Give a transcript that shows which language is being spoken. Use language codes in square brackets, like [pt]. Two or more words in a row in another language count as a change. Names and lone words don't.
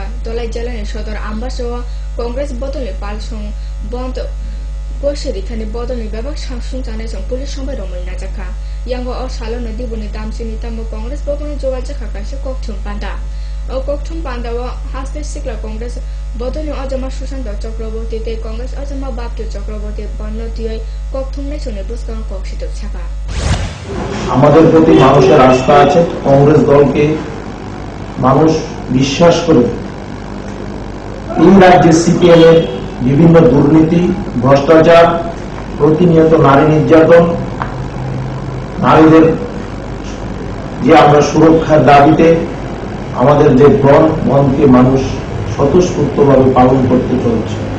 [trp] दलाई जलानि सदर आम्बास कांग्रेस बदलनि पालसं बंद गोशेरी थानि बदलनि बेबाक सामसुं जानाय जों पुलिस संबाय रमै नाजाखा यांगो अ सालनो दिबुनि दाम चीनी तामो कांग्रेस बदलनि जोगाजो खाकासे कक्थुम पान्दा ओ कक्थुम पान्दाव हासते सिक्ला कांग्रेस बदलनि अजमा सुशान्त चक्रवर्ती ते कांग्रेस अजमा बाप्तु चक्रवर्ती बन्नतिय कक्थुम नै सुने बुस्कान कक्षित छाका [bn] আমাদের প্রতি মানুষের আস্থা আছে কংগ্রেস দলকে মানুষ বিশ্বাস করে এই রাজ্যে সিপিএম এর বিভিন্ন দুর্নীতি ভ্রষ্টাচার প্রতিনিয়ত নারী নির্যাতন নারীদের যে আমরা সুরক্ষার দাবিতে আমাদের যে বনকে মানুষ স্বতঃস্ফূর্তভাবে পালন করতে চলছে